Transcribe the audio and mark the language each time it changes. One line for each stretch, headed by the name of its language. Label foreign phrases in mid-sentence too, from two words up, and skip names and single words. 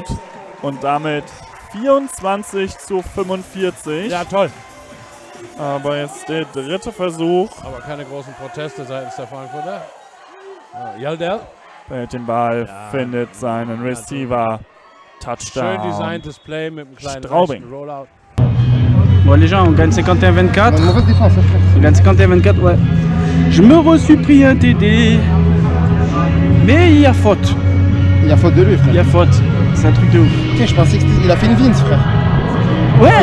German: Und damit 24 zu 45. Ja, toll. Aber jetzt der dritte Versuch. Aber keine großen Proteste seitens der Frankfurter. Yaldell. Behält den Ball, findet seinen Receiver. Touchdown. Schön designtes Play mit einem kleinen Straubing. rechten Rollout.
French: Bon les gens, on gagne 51-24. Une mauvaise défense, hein, frère. On gagne 51-24, ouais. Je me suis pris un TD. Mais il y a faute. Il y a faute de lui, Il y frère. a faute. C'est un truc de ouf. Tiens, je pensais qu'il a fait une Vince, frère. Ouais,